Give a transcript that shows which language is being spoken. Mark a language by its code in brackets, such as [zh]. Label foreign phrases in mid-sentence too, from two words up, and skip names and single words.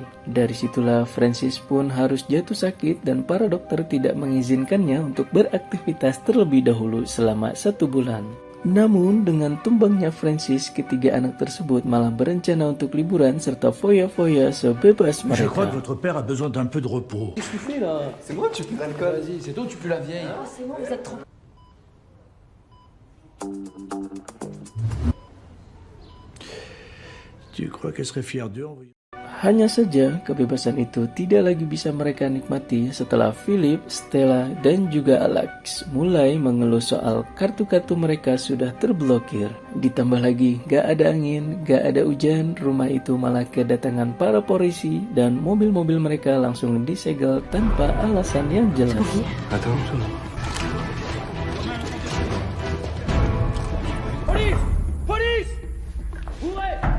[id] Dari situlah Francis pun harus jatuh sakit dan para dokter tidak mengizinkannya untuk beraktivitas terlebih dahulu selama 1 bulan. Namun dengan tumbangnya Francis, ketiga anak tersebut malah berencana untuk liburan serta foya-foya sebebas [fr] Je crois que [id] mereka. [fr] votre père a besoin d'un peu de repos. Qu'est-ce que tu fais là? C'est moi, tu pues l'alcool. Vas-y, c'est toi ou tu pues la vieille? C'est moi, vous êtes trop. Tu crois qu'elle serait fière d'eux en voyant... [id] Hanya saja kebebasan itu tidak lagi bisa mereka nikmati setelah Philip, Stella, dan juga Alex mulai mengeluh soal kartu-kartu mereka sudah terblokir. Ditambah lagi gak ada angin, gak ada hujan, rumah itu malah kedatangan para polisi dan mobil-mobil mereka langsung disegel tanpa alasan yang jelas. [fr] Attends, Police! Police! Ouvrez!